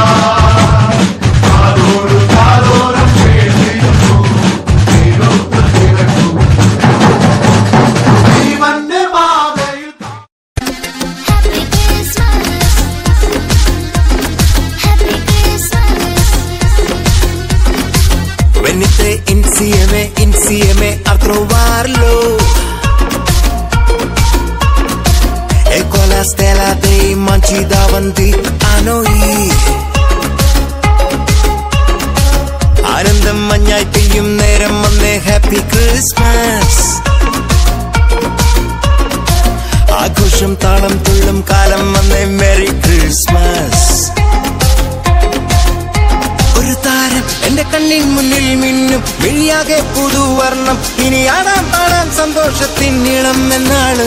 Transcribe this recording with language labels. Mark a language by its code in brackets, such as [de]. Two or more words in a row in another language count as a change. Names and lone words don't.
[ml] കാതോട് കാതോരം കേട്ടിരുന്നു ജീവന്റെ പാതയിൽ [it] Venite insieme a trovarlo e con la stella dei manci davanti a noi [ml] ആനന്ദം മഞ്ഞായി പെയ്യും നേരം വന്നേ [en] Happy Christmas [ml] ആഘോഷം താളം തുള്ളും കാലം വന്നേ [en] Merry Christmas [ml] ഒരു താരം എന്റെ കണ്ണിൻ മുന്നിൽ മിന്നും മിഴിയാകെ പുതുവർണ്ണം ഇനി ആടാൻ പാടാൻ സന്തോഷത്തിൻ നീളം എന്നാണ്